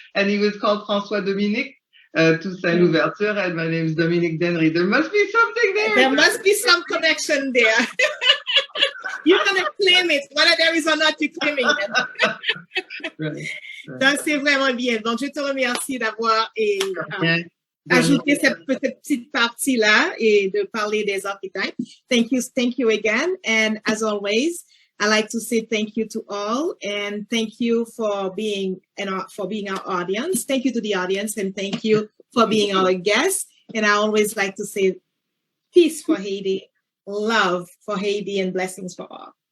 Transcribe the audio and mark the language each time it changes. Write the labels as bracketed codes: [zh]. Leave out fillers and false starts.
[en] And he was called François Dominique Toussaint Louverture, and my name is Dominique Dennery. There must be something there. There must be some connection there. You're going to claim it. Whether there is or not, you're claiming it. Right. [fr] Donc, c'est vraiment bien. Donc, je te remercie d'avoir ajouté cette petite partie-là et de parler des archetypes. [en] Thank you again. And as always, I like to say thank you to all, and thank you for being our audience. Thank you to the audience, and thank you for being our guest. And I always like to say peace for Haiti, love for Haiti, and blessings for all.